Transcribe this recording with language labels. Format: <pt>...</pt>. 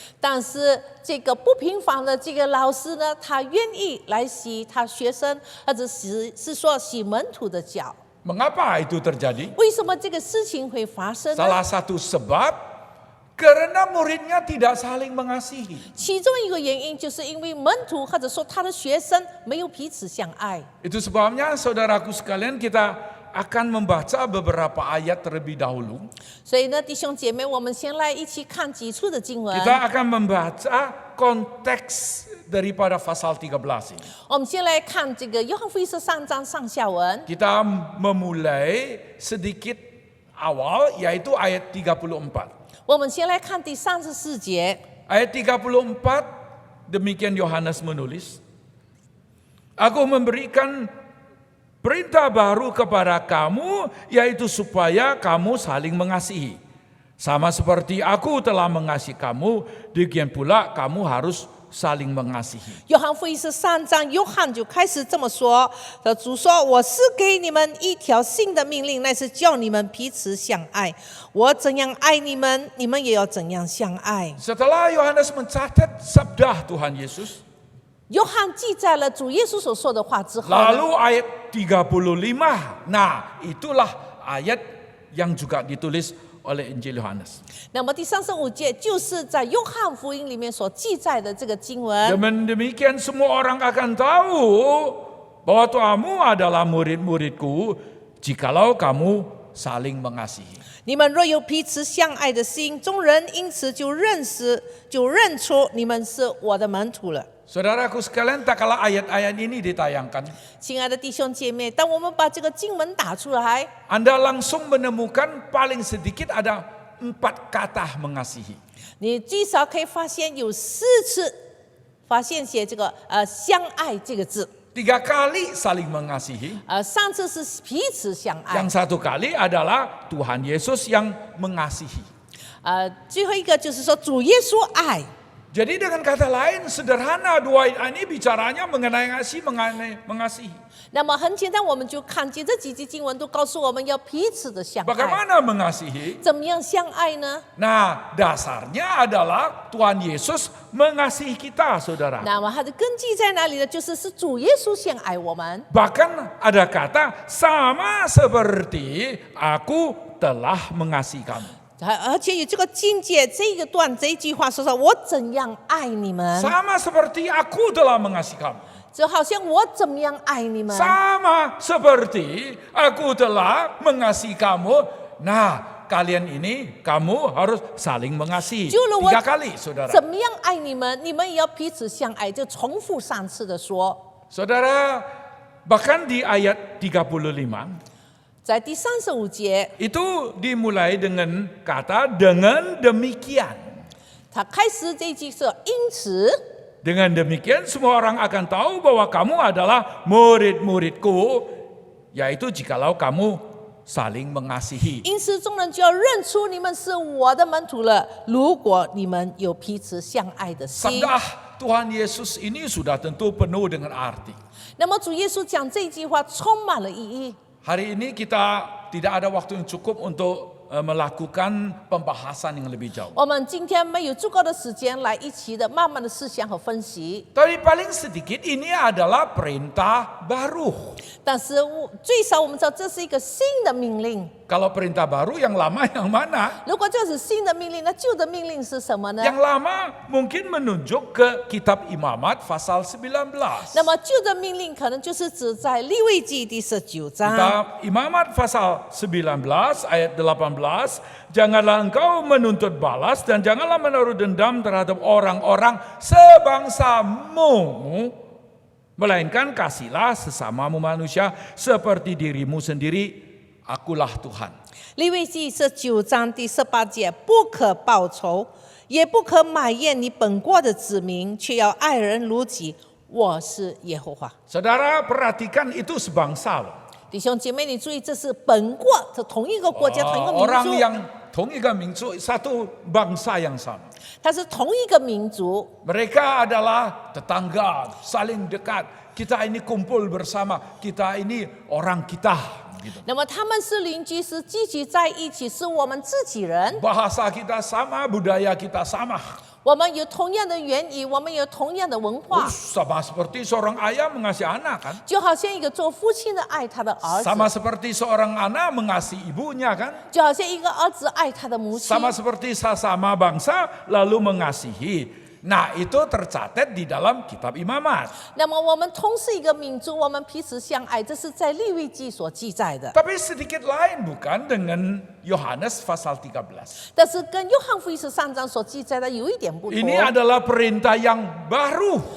<zh>但是这个不平凡的这个老师呢，他愿意来洗他学生，或者是说洗门徒的脚。</zh> <id>Mengapa itu terjadi?</id> <zh>为什么这个事情会发生呢？</zh> <id>Salah satu sebab karena muridnya tidak saling mengasihi.</id> <zh>其中一个原因就是因为门徒或者说他的学生没有彼此相爱。</zh> <id>Itu sebabnya saudaraku sekalian, kita akan membaca beberapa ayat terlebih dahulu.</id> <zh>所以呢，弟兄姐妹，我们先来一起看几处的经文。</zh> <id>Kita akan membaca konteks daripada pasal 13 ini.</id> <zh>我们先来看这个约翰福音13章上下文。</zh> <id>Kita memulai sedikit awal, yaitu ayat 34.</id> <zh>我们先来看第34节。</zh> <id>Ayat 34, demikian Yohanes menulis, Aku memberikan perintah baru kepada kamu, yaitu supaya kamu saling mengasihi. Sama seperti aku telah mengasihi kamu, demikian pula kamu harus saling mengasihi.</id> <zh>约翰福音13章，约翰就开始这么说：主说，我是给你们一条新的命令，乃是叫你们彼此相爱。我怎样爱你们，你们也要怎样相爱。</zh> <id>Setelah Yohanes mencatat sabda Tuhan Yesus,</id> <zh>约翰记载了主耶稣所说的话之后呢，</zh> <id>lalu ayat 35, nah itulah ayat yang juga ditulis oleh Injil Yohanes.</id> <zh>那么第35节就是在约翰福音里面所记载的这个经文。</zh> <id>Demikian semua orang akan tahu bahwa kamu adalah murid-muridku jikalau kamu saling mengasihi.</id> <zh>你们若有彼此相爱的心，众人因此就认出你们是我的门徒了。</zh> <id>Saudaraku sekalian, tak kala ayat-ayat ini ditayangkan,</id> <zh>亲爱的弟兄姐妹，当我们把这个经文打出来，</zh> <id>Anda langsung menemukan paling sedikit ada 4 kata mengasihi.</id> <zh>你至少可以发现有4次发现写这个相爱这个字。</zh> <id>3 kali saling mengasihi.</id> <zh>上次是彼此相爱，</zh> <id>Yang 1 kali adalah Tuhan Yesus yang mengasihi.</id> <zh>最后一个就是说主耶稣爱。</zh> <id>Jadi dengan kata lain, sederhana, 2 ayat ini bicaranya mengenai mengasihi.</id> <zh>那么很简单，我们就看见这几节经文都告诉我们要彼此的相爱。</zh> <id>Bagaimana mengasihi?</id> <zh>怎么样相爱呢？</zh> <id>Nah, dasarnya adalah Tuhan Yesus mengasihi kita, saudara.</id> <zh>那么它的根基在哪里呢？就是主耶稣先爱我们。</zh> <id>Bahkan ada kata, sama seperti aku telah mengasihi kamu.</id> <zh>而且有这个境界，这一句话说我怎样爱你们，</zh> <id>Sama seperti aku telah mengasihi kamu.</id> <zh>就好像我怎么样爱你们。</zh> <id>Sama seperti aku telah mengasihi kamu. Nah, kalian ini kamu harus saling mengasihi.</id> <zh>就了我</zh> <id>3 kali, saudara.</id> <zh>怎么样爱你们，你们也要彼此相爱，就重复3次的说。</zh> <id>Saudara, bahkan di ayat 35,</id> <zh>在第35节，</zh> <id>itu dimulai dengan kata dengan demikian.</id> <zh>他开始这一句说因此。</zh> <id>Dengan demikian semua orang akan tahu bahwa kamu adalah murid-muridku, yaitu jikalau kamu saling mengasihi.</id> <zh>因此众人就要认出你们是我的门徒了，如果你们有彼此相爱的心。</zh> <id>Sabda Tuhan Yesus ini sudah tentu penuh dengan arti.</id> <zh>那么主耶稣讲这句话充满了意义。</zh> <id>Hari ini kita tidak ada waktu yang cukup untuk melakukan pembahasan yang lebih jauh.</id> <zh>我们今天没有足够的时间来一起的慢慢的思想和分析，</zh> <id>Tapi paling sedikit ini adalah perintah baru.</id> <zh>但是最少我们知道这是一个新的命令。</zh> <id>Kalau perintah baru yang lama yang mana?</id> <zh>如果这是新的命令，那旧的命令是什么呢？</zh> <id>Yang lama mungkin menunjuk ke kitab Imamat pasal 19.</id> <zh>那么旧的命令可能就是指在利未记第19章。</zh> <id>Kitab Imamat pasal 19 ayat 18, janganlah engkau menuntut balas dan janganlah menaruh dendam terhadap orang-orang sebangsamu, melainkan kasihlah sesamamu manusia seperti dirimu sendiri, akulah Tuhan.</id> <zh>利未记是9章第18节，不可报仇，也不可埋怨你本国的子民，却要爱人如己。我是耶和华。</zh> <id>Saudara perhatikan itu sebangsa loh.</id> <zh>弟兄姐妹，你注意，这是本国，这同一个国家，同一个民</zh> <id>Orang</id> <zh>族，</zh> <id>yang</id> <zh>同一个民族,</zh> <id>satu bangsa yang sama.</id> <zh>它是同一个民族。</zh> <id>Mereka adalah tetangga, saling dekat. Kita ini kumpul bersama, kita ini orang kita. Gitu.</id> <zh>那么他们是邻居，是聚集在一起，是我们自己人。</zh> <id>Bahasa kita sama, budaya kita sama.</id> <zh>我们有同样的言语，我们有同样的文化，</zh> <id>Sama seperti seorang ayah mengasihi anak kan?</id> <zh>就好像一个做父亲的爱他的儿子，</zh> <id>Sama seperti seorang anak mengasihi ibunya kan?</id> <zh>就好像一个儿子爱他的母亲。</zh> <id>Sama seperti sesama bangsa lalu mengasihi. Nah itu tercatat di dalam kitab Imamat.</id> <zh>那么我们同是一个民族，我们彼此相爱，这是在利未记所记载的。</zh> <id>Tapi sedikit lain bukan dengan Yohanes pasal 13.</id> <zh>但是跟约翰福音13章所记载的有一点不同，</zh> <id>Ini adalah perintah yang baru</id>